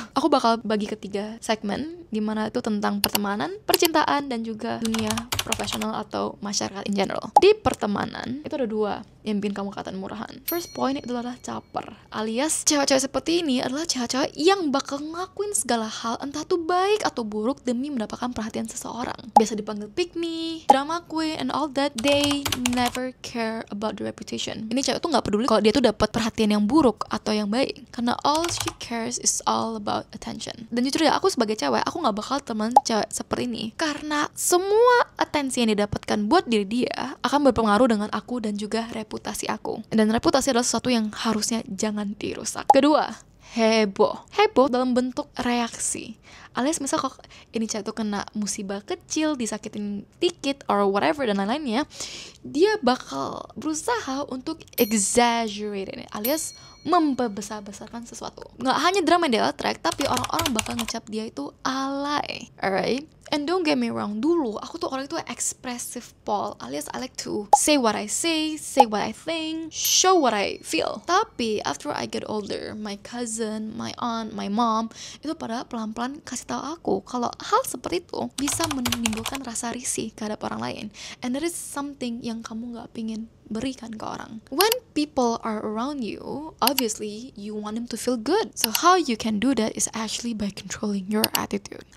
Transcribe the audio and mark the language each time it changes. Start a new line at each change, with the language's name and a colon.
Indonesian: Aku bakal bagi ke 3 segmen, dimana itu tentang pertemanan, percintaan, dan juga dunia profesional atau masyarakat in general. Di pertemanan itu ada 2 yang bikin kamu kelihatan murahan.
English: First point
Indonesian: itu adalah caper, alias cewek-cewek seperti ini adalah cewek-cewek yang bakal ngelakuin segala hal, entah tuh baik atau buruk, demi mendapatkan perhatian seseorang. Biasa dipanggil
English: pick me, drama queen, and all that. They never care about the reputation.
Indonesian: Ini cewek tuh nggak peduli kalau dia tuh dapat perhatian yang buruk atau yang baik, karena
English: all she cares is all about attention.
Indonesian: Dan jujur ya, aku sebagai cewek, aku nggak bakal temen cewek seperti ini, karena semua atensi yang didapatkan buat diri dia akan berpengaruh dengan aku dan juga reputasi aku. Dan reputasi adalah sesuatu yang harusnya jangan dirusak. Kedua, heboh dalam bentuk reaksi, alias misal kok ini cewek tuh kena musibah kecil, disakitin dikit or whatever dan lain-lainnya, dia bakal berusaha untuk exaggerate ini, alias membesar-besarkan sesuatu. Nggak hanya drama yang dia track, tapi orang-orang bakal ngecap dia itu alay. Alright?
English: And don't get me wrong,
Indonesian: dulu aku tuh orang itu
English: expressive Paul, alias I like to say what I say what I think, show what I feel.
Indonesian: Tapi
English: after I get older, my cousin, my aunt, my mom
Indonesian: itu pada pelan-pelan kasih tahu aku kalau hal seperti itu bisa menimbulkan rasa risih terhadap orang lain.
English: And that is something
Indonesian: yang kamu nggak pingin berikan ke orang.
English: When people are around you, obviously you want them to feel good. So how you can do that is actually by controlling your attitude.